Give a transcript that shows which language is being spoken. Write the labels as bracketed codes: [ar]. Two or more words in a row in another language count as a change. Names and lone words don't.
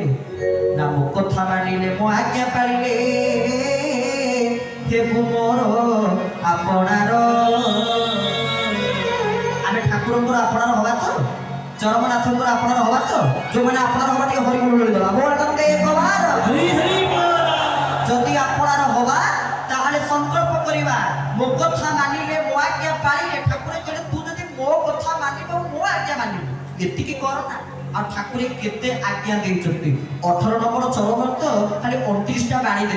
[or] ନା ମୋ କଥା ମାନିଲେ, ମୋ ଆଜ୍ଞା ପାଳିଲେ ହେବୁ ମୋର ଆପଣାର। ଆମେ ଠାକୁରଙ୍କର ଆପଣାର ହବା ତ, ଚରମନାଥଙ୍କର ଆପଣାର ହବା ତ। ଯୋଉମାନେ ଆପଣାର ହବା, ଟିକେ ହରିଗୁଣ ମିଳିଦେବା। [hi] हरि हरि बोल [or] ଯଦି ଆପଣାର ହବା, ତାହେଲେ ସଂକଳ୍ପ କରିବା, ମୋ କଥା ମାନିଲେ, ମୋ ଆଜ୍ଞା ପାଳିଲେ। ଠାକୁର କହିଲେ ତୁ ଯଦି ମୋ କଥା ମାନିବ, ମୋ ଆଜ୍ଞା ମାନିବ, ଏତିକି କର ନା। ଆଉ ଠାକୁର କେତେ ଆଜ୍ଞା ଦେଇଛନ୍ତି। 18 ନମ୍ବର ଚରମରେ ତ ଖାଲି 29ଟା ବାଣୀ ଦେଲେ।